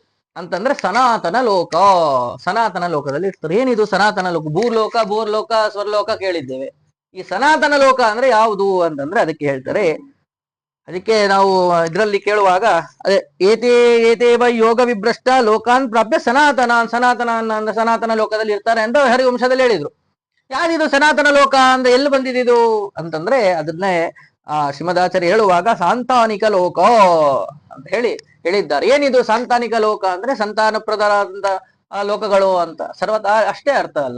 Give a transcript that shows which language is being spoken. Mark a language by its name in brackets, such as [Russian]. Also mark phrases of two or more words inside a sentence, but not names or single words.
[Kannada] ಅಂತಂದ್ರೆ ಸನಾತನ ಲೋಕ, ಸನಾತನ ಲೋಕದಲ್ಲಿ ಇರ್ತಾರೆ. ಏನಿದು ಸನಾತನ ಲೋಕ? ಭೂರ್ಲೋಕ, ಭೂರ್ಲೋಕ, ಸ್ವರ್ಲೋಕ ಕೇಳಿದ್ದೇವೆ. ಈ ಸನಾತನ ಲೋಕ ಅಂದ್ರೆ ಯಾವುದು ಅಂತಂದ್ರೆ ಅದಕ್ಕೆ ಹೇಳ್ತಾರೆ. ಅದಕ್ಕೆ ನಾವು ಇದರಲ್ಲಿ ಕೇಳುವಾಗ ಅದೇ [Sanskrit] ಏತೇವ ಯೋಗ ವಿಭ್ರಷ್ಟ ಲೋಕಾನ್ ಪ್ರಾಪ್ಯ [Kannada] ಸನಾತನ ಲೋಕದಲ್ಲಿ ಇರ್ತಾರೆ ಅಂತ ಹರಿವಂಶದಲ್ಲಿ ಹೇಳಿದ್ರು. ಯಾರಿದು ಸನಾತನ ಲೋಕ ಅಂದ್ರೆ ಎಲ್ಲಿ ಬಂದಿದ್ದು ಅಂತಂದ್ರೆ ಅದನ್ನೇ ಶ್ರೀಮದಾಚಾರ್ಯ ಹೇಳುವಾಗ ಸಾಂತಾನಿಕ ಲೋಕ ಅಂತ ಹೇಳಿದ್ದಾರೆ. ಏನಿದು ಸಾಂತಾನಿಕ ಲೋಕ ಅಂದ್ರೆ ಸಂತಾನಪ್ರದರಾದಂತ ಲೋಕಗಳು ಅಂತ ಸರ್ವತಾ ಅಷ್ಟೇ ಅರ್ಥ ಅಲ್ಲ.